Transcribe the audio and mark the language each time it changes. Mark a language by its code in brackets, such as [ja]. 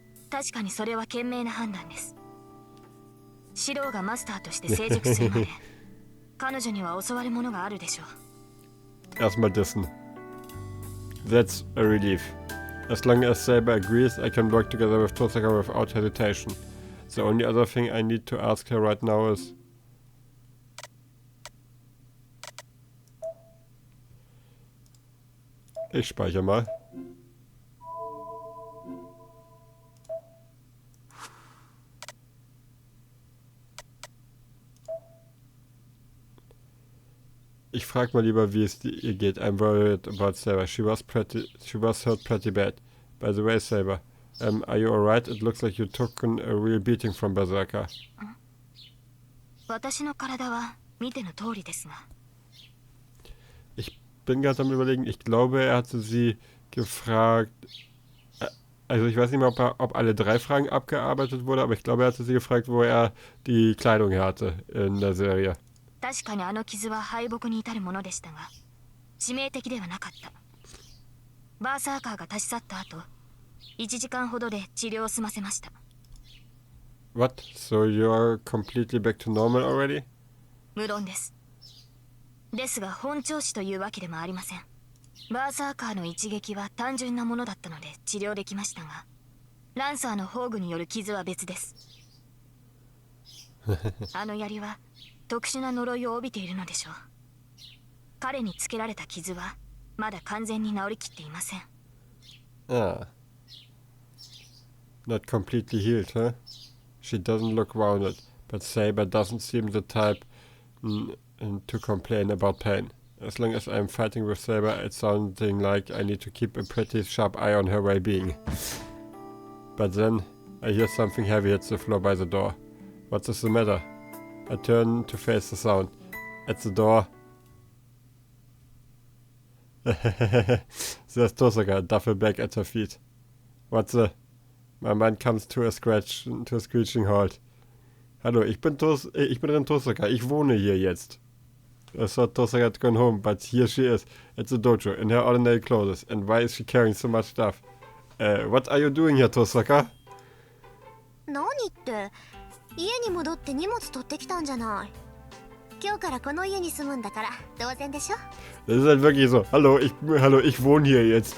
[ja] 確かにそれは賢明な判断です。シロがマスターとして成熟するまで彼女には教わるものがあるでしょう。 [de] Erstmal dissen. [en] That's a relief. As long as Saber agrees, I can work together with Tosaka without hesitation. The only other thing I need to ask her right now is... [de] Ich speichere mal. Ich frag mal lieber, wie es ihr geht. [en] I'm worried about Saber. She was hurt pretty bad. By the way, Saber, are you alright? It looks like you took a real beating from Berserker. [ja] 私の体は見ての通りですが。 [de] Ich bin gerade am Überlegen, ich glaube, er hatte sie gefragt, also ich weiß nicht mehr, ob alle 3 Fragen abgearbeitet wurde, aber ich glaube, er hatte sie gefragt, wo er die Kleidung her hatte in der Serie. [ja] 確かにあの傷は敗北に至るものでしたが、致命的ではなかった。バーサーカーが立ち去った後、1時間ほどで治療を済ませました。 [en] What? So you're completely back to normal already? [ja] 無論です。ですが本調子というわけでもありません。バーサーカーの一撃は単純なものだったので治療できましたが、ランサーの宝具による傷は別です。あの槍は特殊な呪いを帯びているのでしょう。彼につけられた傷はまだ完全に治りきっていません。 [en] Ah. Not completely healed, huh? She doesn't look wounded, but Saber doesn't seem the type to complain about pain. As long as I'm fighting with Saber, it's sounding like I need to keep a pretty sharp eye on her well-being. But then, I hear something heavy hit the floor by the door. What is the matter? I turn to face the sound. At the door... There's Tosaka, a duffel bag at her feet. What's the... My mind comes to a screeching halt. [de] Hallo, ich bin drin Tosaka, ich wohne hier jetzt. [en] I thought Tosaka had gone home, but here she is, at the dojo, in her ordinary clothes. And why is she carrying so much stuff? What are you doing here, Tosaka? [ja] 何って家に戻って荷物取ってきたんじゃない。今日からこの家に住むんだから当然でしょ。 [de] Das ist halt wirklich so. Hallo, ich wohne hier jetzt.